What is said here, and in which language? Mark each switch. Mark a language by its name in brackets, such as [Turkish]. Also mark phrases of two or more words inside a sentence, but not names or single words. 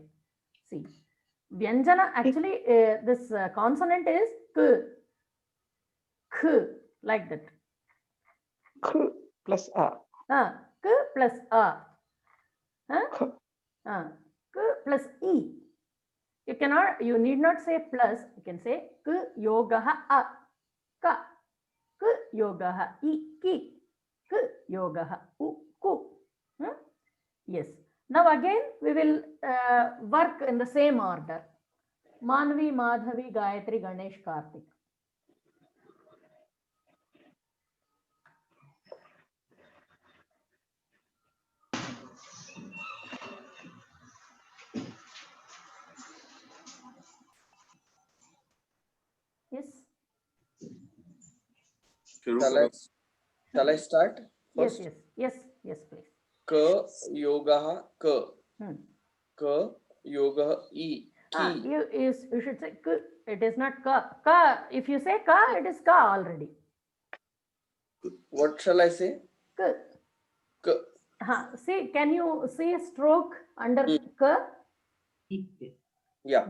[English] See, vyanjana actually this consonant is k, like that. K plus a. K plus a. K plus e. You need not say plus. You can say [Sanskrit] k yogaha a. Ka. K yogaha i ki. K yogaha u ku. [English] Yes. Now again we will work in the same order. Manvi, Madhavi, Gayatri, Ganesh, Kartik. Yes. Shall I start first? Yes, please. [Sanskrit] Ka yogaha ka. Ka yogaha i. [English] You should say k. It is not ka. Ka. If you say ka, it is ka already. What shall I say? K. K. See, can you see a stroke under k? Yeah.